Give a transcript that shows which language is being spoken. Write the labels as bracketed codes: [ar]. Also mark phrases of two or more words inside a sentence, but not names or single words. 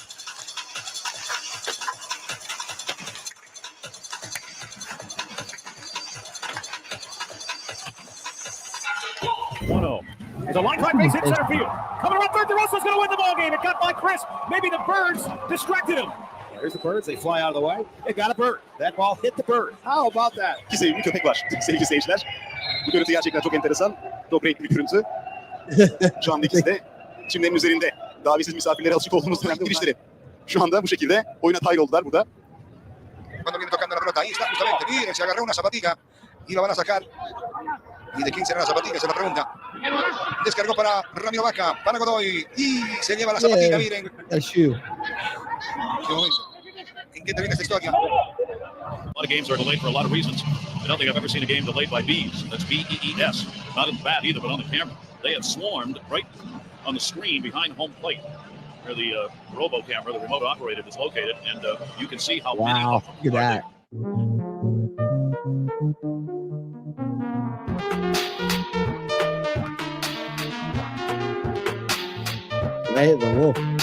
[en] It's a line drive base hit center field. Coming around third, DeRosa's going to win the ball game. It got by Chris. Maybe the Birds distracted him. Here's the Birds. They fly out of the way. They got a bird. That ball hit the bird. How about that? [tr] Sevgili köpek var. Sevgili seyirciler. Bu görüntü gerçekten çok enteresan. Çok renkli bir görüntü. Şu anda ikisi de çimlerin üzerinde. Davetsiz misafirlere alışık olduğumuz dönemde girişleri. Şu anda bu şekilde oyuna dahil oldular burada. [es] Cuando viene tocando la pelota, ahí está justamente. Miren, se agarró una zapatilla y la van a sacar. ¿Y de quién será la zapatilla? Se la pregunta. Descargó para Ramiro Vaca, para Godoy y se lleva la zapatilla, miren. Qué momento. ¿En qué termina esta historia? [en] A lot of games are delayed for a lot of reasons. I don't think I've ever seen a game delayed by bees. That's B-E-E-S. Not in the bat either, but on the camera. They have swarmed right on the screen behind home plate where the robo camera, the remote operated, is located, and you can see how many of them Look at that. Right, the wolf.